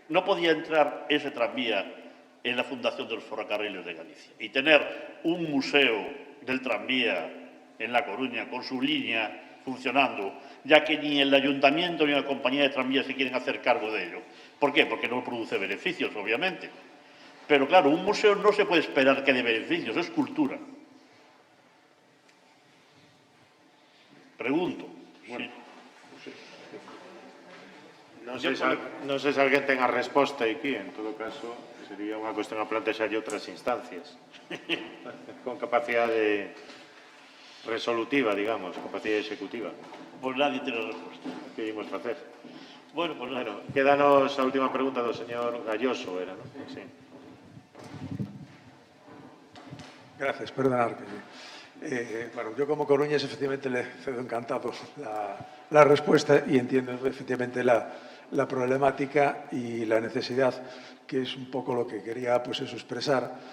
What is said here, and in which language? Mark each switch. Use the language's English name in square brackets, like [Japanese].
[Spanish] No podía entrar ese tranvía en la Fundación de los Ferrocarriles de Galicia y tener un museo del tranvía en La Coruña con su línea funcionando, ya que ni el ayuntamiento ni la compañía de tranvías se quieren hacer cargo de ello. ¿Por qué? Porque no produce beneficios, obviamente. Pero claro, un museo no se puede esperar que dé beneficios, es cultura. Pregunto. [Galician] Bueno, non sei se alguén ten a resposta aquí, en todo caso, sería unha cuestión a plantexar outras instancias con capacidade resolutiva, digamos, capacidade executiva. [Spanish] Pues nadie tiene resposta. [Galician] Que ímos facer? [Spanish] Bueno, pues nada. [Galician] Bueno, quédanos a última pregunta do señor Galloso, era, non? [Spanish] Sí. Gracias, perdonar que... bueno, yo como coruñés efectivamente le cedo encantado la respuesta y entiendo efectivamente la problemática y la necesidad, que es un poco lo que quería pues eso expresar.